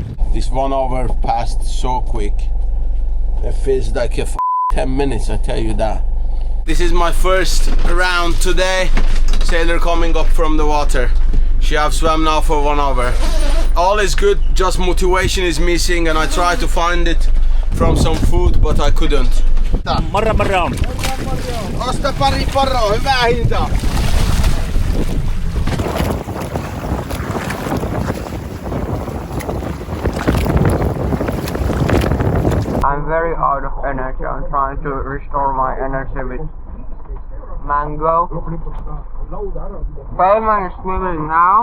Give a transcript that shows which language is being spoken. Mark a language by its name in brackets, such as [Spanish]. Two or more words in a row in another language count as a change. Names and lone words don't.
[English] This 1 hour passed so quick. It feels like 10 minutes, I tell you that. This is my first round today. Sailor coming up from the water. She have swam now for 1 hour. All is good, just motivation is missing and I tried to find it from some food but I couldn't. [Finnish] Morra. Osta pari poroa, hyvää hintaa. [English] I'm very out of energy. I'm trying to restore my energy with mango. Peyman is swimming now.